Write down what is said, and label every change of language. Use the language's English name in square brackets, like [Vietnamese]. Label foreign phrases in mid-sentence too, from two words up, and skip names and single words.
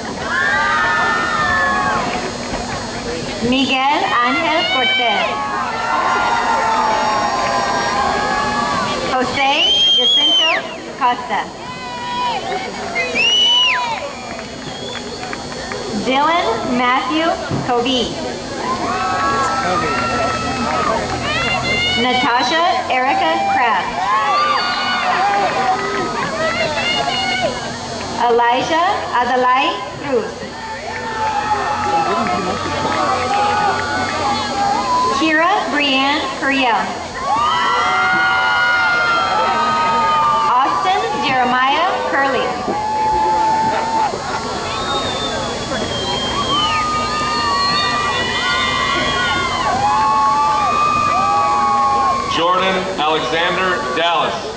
[English] Miguel Ángel Cortez. José Jacinto Costa. Dylan Matthew Covey. Natasha Erica Kraft. Elijah Adalai Cruz. Kira Brianne Curiel. Austin Jeremiah Curley. Jordan Alexander Dallas.